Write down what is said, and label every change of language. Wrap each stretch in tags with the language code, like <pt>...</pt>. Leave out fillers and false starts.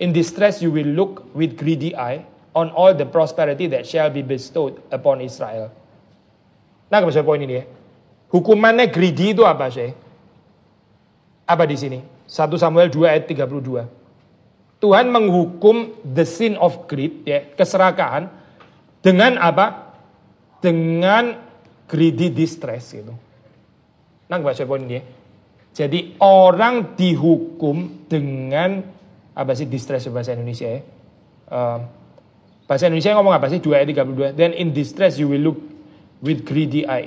<en>In distress you will look with greedy eye on all the prosperity that shall be bestowed upon Israel.</en> <id>Nah, ke poin ini ya. Hukumannya greedy itu apa sih? Apa di sini? 1 Samuel 2 ayat 32. Tuhan menghukum</id> <en>the sin of greed</en> <id>ya, keserakahan dengan apa? Dengan greedy distress gitu. Nah, baca poin ini ya. Jadi orang dihukum dengan apa sih distress bahasa Indonesia ya? Bahasa Indonesia ngomong apa sih? 2 ayat 32.</id> <en>Then in distress you will look with greedy eye.</en>